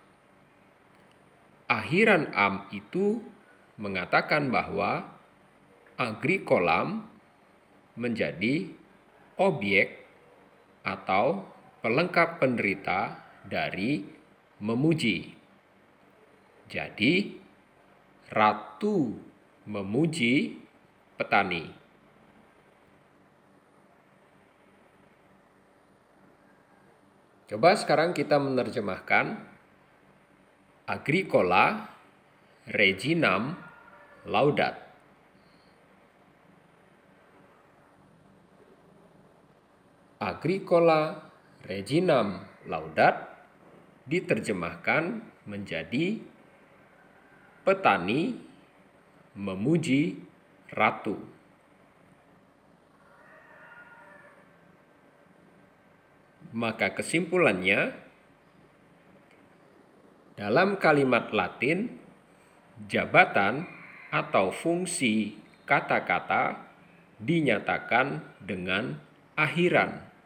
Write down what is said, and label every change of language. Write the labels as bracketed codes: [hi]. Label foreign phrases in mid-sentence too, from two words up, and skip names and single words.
[id] Akhiran am itu mengatakan bahwa agricolam menjadi objek atau pelengkap penderita dari memuji. Jadi, ratu memuji petani. Coba sekarang kita menerjemahkan [la] agricola reginam laudat. Agricola reginam laudat [id] diterjemahkan menjadi petani memuji ratu. Maka kesimpulannya, dalam kalimat Latin, jabatan atau fungsi kata-kata dinyatakan dengan akhiran.